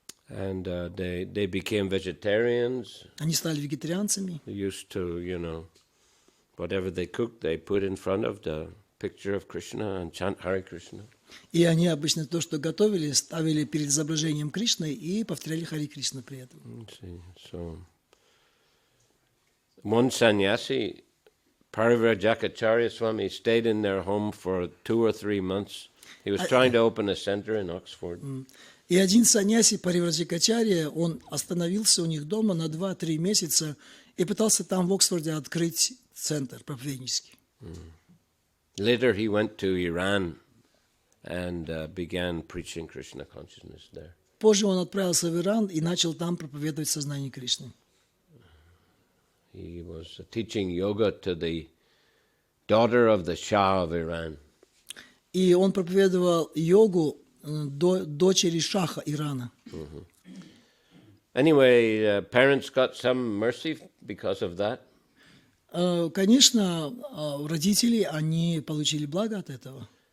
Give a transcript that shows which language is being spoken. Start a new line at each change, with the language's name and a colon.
English: And they became vegetarians.
Russian: Они стали вегетарианцами.
English: They used to, whatever they cooked, they put in front of the picture of Krishna and chant Hare Krishna.
Russian: И они обычно то, что готовили, ставили перед изображением Кришны и повторяли Хари Кришна при этом.
English: So, one sannyasi, Parivrajakacharya Swami, stayed in their home for 2 or 3 months. He was trying to open a center in Oxford.
Russian: И один саньяси Паривраджакачарья, он остановился у них дома на 2-3 месяца и пытался там в Оксфорде открыть центр проповеднический.
English: Later he went to Iran and began preaching Krishna consciousness there.
Russian: Позже он отправился в Иран и начал там проповедовать сознание Кришны.
English: He was teaching yoga to the daughter of the Shah of Iran.
Russian: И он проповедовал йогу дочери шаха Ирана.
English: Anyway, parents got some mercy because of that.
Russian: Конечно, родители, они получили благо от этого.